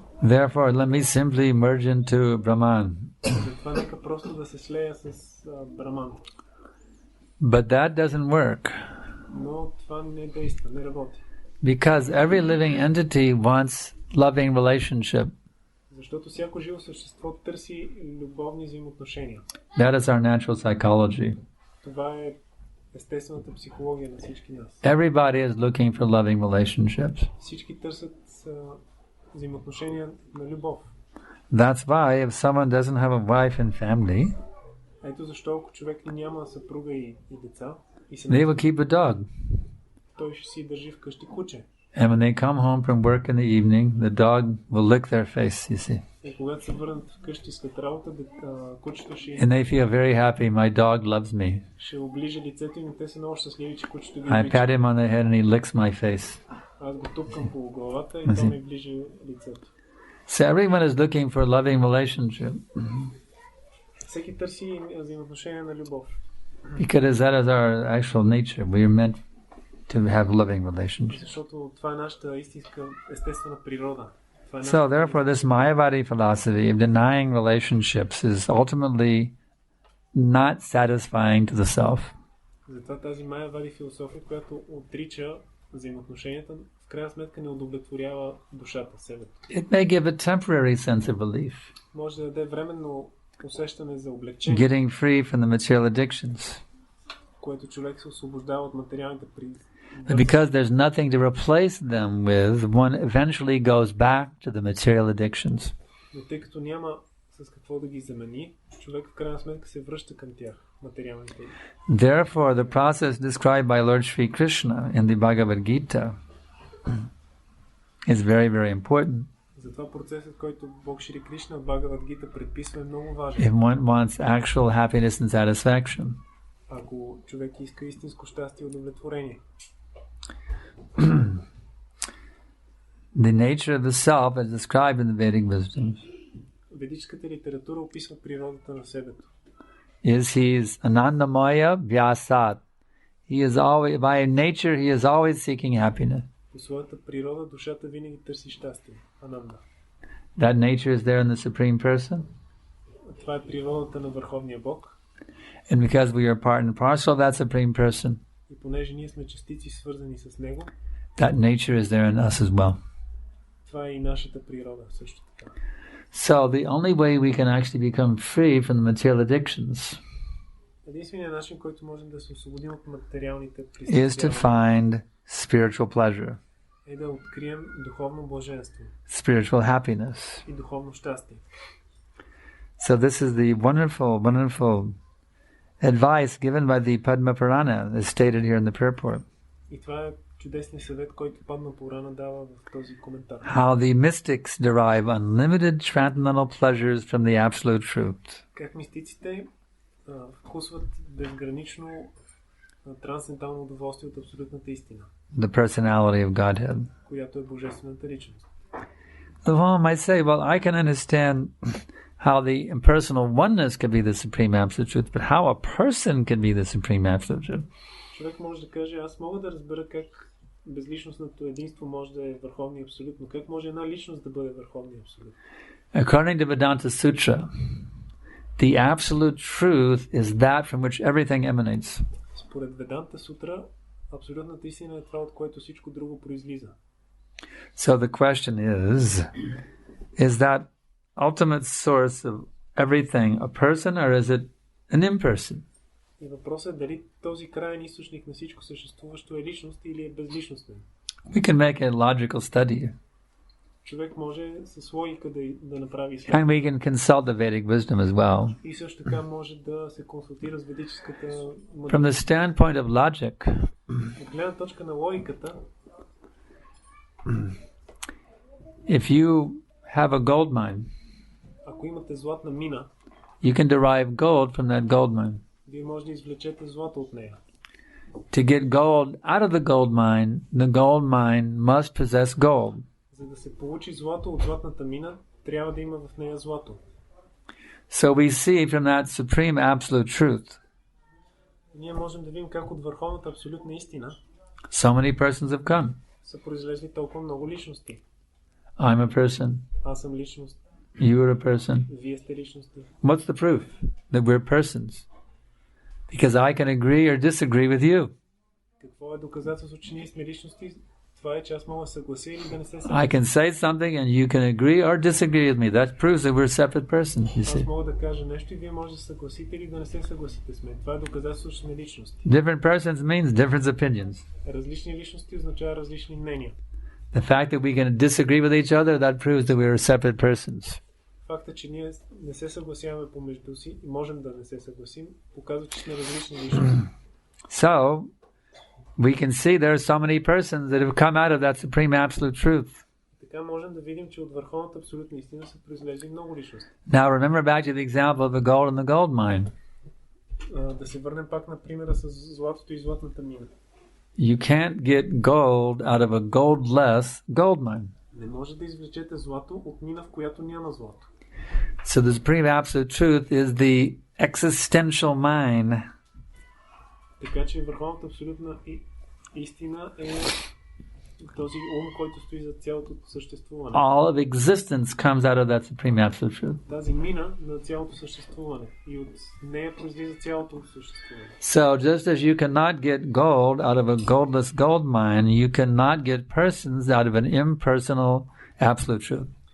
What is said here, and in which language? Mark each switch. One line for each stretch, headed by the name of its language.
English: Therefore let me simply merge into Brahman.
Bulgarian: Затова нека просто да се слея с Браман.
English: But that doesn't work.
Bulgarian: Но това не действа, не работи.
English: Because every living entity wants loving relationship.
Bulgarian: Защото всяко живо същество търси любовни взаимоотношения.
English: That is our natural psychology.
Bulgarian: Това е естествената психология на всички нас.
English: Everybody is looking for loving relationships.
Bulgarian: Всички търсят взаимоотношения на любов.
English: That's why if someone doesn't have a wife and family,
Bulgarian: ето защо ако човек няма съпруга и деца,
English: they will keep a dog.
Bulgarian: той ще си държи вкъщи куче.
English: And when they come home from work in the evening, the dog will lick their face, you see.
Bulgarian: И когато се върнат вкъщи след работа, кучето ще...
English: And they feel very happy, my dog loves me.
Bulgarian: Ще оближа лицето им и те са много щастливи, че кучето ги
English: I
Bulgarian: облича.
English: pat him on the head and he licks my face.
Bulgarian: Аз го тупкам по главата и той ми оближа лицето.
English: So everyone is looking for a loving relationship.
Bulgarian: Всеки търси взаимоотношения на любов.
English: Because that is our actual nature. We are meant to have loving relationships.
Bulgarian: Защото това е нашата истинска естествена природа.
English: So therefore this Mayavadi philosophy of denying relationships is ultimately not satisfying to the self.
Bulgarian: Затова тази Майявади философия, която отрича взаимоотношенията, в крайна сметка не удовлетворява душата, себето.
English: It may give a temporary sense of relief.
Bulgarian: Може да даде временно усещане за облегчение.
English: Getting free from the material addictions.
Bulgarian: Което човек се освобождава от материалните признаки.
English: But because there's nothing to replace them with, one eventually goes back to the material addictions.
Bulgarian: Но тъй като няма с какво да ги замени, човек в крайна сметка се връща към тях, материалните.
English: Therefore, the process described by Lord Sri Krishna in the Bhagavad Gita is very, very important.
Bulgarian: Затова процесът, който Бог Шри Кришна в Бхагавад Гита предписва, е много важен.
English: If one wants actual happiness and satisfaction.
Bulgarian: Ако човек иска истинско щастие и удовлетворение.
English: The nature of the self is described in the Vedic wisdoms.
Bulgarian: Ведическата литература описва природата на себето.
English: He is Anandamaya Vyasat. He is always, by nature, he is always seeking happiness.
Bulgarian: По своята природа душата винаги търси щастие. Ананда.
English: That nature is there in the Supreme Person.
Bulgarian: Това е природата на Върховния Бог.
English: And because we are part and parcel of that Supreme Person,
Bulgarian: и понеже ние сме частици свързани с Него,
English: that nature is there in us as well.
Bulgarian: Това е и нашата природа също така.
English: So the only way we can actually become free from the material addictions
Bulgarian: единственият начин, който можем да се освободим от материалните
English: is to find spiritual pleasure,
Bulgarian: е да открием духовно блаженство,
English: spiritual happiness.
Bulgarian: и духовно щастие.
English: So this is the wonderful advice given by the Padma Purana, as stated here in the purport.
Bulgarian: И това е чудесният съвет, който Падма Пурана дава в този коментар.
English: How the mystics derive unlimited transcendental pleasures from the absolute truth.
Bulgarian: Как мистиците вкусват безгранично трансцендентално удоволствие от абсолютната истина.
English: The personality of Godhead.
Bulgarian: Която е божествената личност.
English: One might say, well, I can understand how the impersonal oneness could be the supreme absolute truth, but how a person can be the supreme absolute truth?
Bulgarian: Човек може да каже, аз мога да разбера как безличностното единство може да е върховно и абсолютно. Как може една личност да бъде върховна и абсолютно?
English: According to Vedanta Sutra, the absolute truth is that from which everything emanates.
Bulgarian: Според Веданта Сутра, абсолютната истина е това, от което всичко друго произлиза.
English: So the question is that ultimate source of everything a person or is it an imperson?
Bulgarian: И въпросът е дали този краен източник на всичко съществуващо е личност или е безличностен.
English: We can make a logical study.
Bulgarian: Човек може с логика да направи изследване.
English: And we can consult the Vedic wisdom as well.
Bulgarian: И също така може да се консултира с ведическата мъдрост.
English: From the standpoint of logic,
Bulgarian: от гледна точка на логиката,
English: if you have a gold mine,
Bulgarian: ако имате златна мина,
English: you can derive gold from that gold mine.
Bulgarian: Вие може да извлечете злато от нея.
English: To get gold out of the gold mine must possess gold.
Bulgarian: За За да се получи злато от златната мина, трябва да има в нея злато.
English: So we see from that supreme absolute truth,
Bulgarian: Ние можем да видим как от върховната абсолютна истина
English: so many persons have come.
Bulgarian: са произлезли толкова много личности.
English: I'm a person.
Bulgarian: Аз съм личност.
English: You are a person.
Bulgarian: Вие сте личности.
English: What's the proof that we're persons? Because I can agree or disagree with you.
Bulgarian: Какво е доказателство, че ние сме личности? Това е, че аз мога да съглася или да не се
English: I
Bulgarian: съглася.
English: can say something and you can agree or disagree with me. That proves that we're separate persons, you
Bulgarian: Аз
English: see.
Bulgarian: мога да кажа нещо и вие може да съгласите или да не се съгласите с мен. Това е доказателство, че сме личности.
English: Different persons means different opinions.
Bulgarian: Различни личности означава различни мнения.
English: The fact that we can disagree with each other, that proves that we're separate persons.
Bulgarian: Факта, че ние не се съгласяваме помежду си и можем да не се съгласим, показва, че сме различни личности.
English: So, we can see there are so many persons that have come out of that supreme absolute truth.
Bulgarian: Така можем да видим, че от върховната абсолютна истина са произлезли много личности.
English: Now remember back to the example of the gold and the gold mine.
Bulgarian: Да се върнем пак на примера с златото и златната мина.
English: You can't get gold out of a goldless gold mine.
Bulgarian: Не може да извлечете злато от мина, в която няма злато.
English: So the supreme absolute truth is the existential mine.
Bulgarian: Така че върховната абсолютна истина е този ум, който стои за цялото съществуване.
English: All of existence comes out of that supreme absolute truth.
Bulgarian: Тази мина на цялото съществуване и от нея произлиза цялото съществуване.
English: So just as you cannot get gold out of a goldless gold mine, you cannot get persons out of an impersonal absolute truth.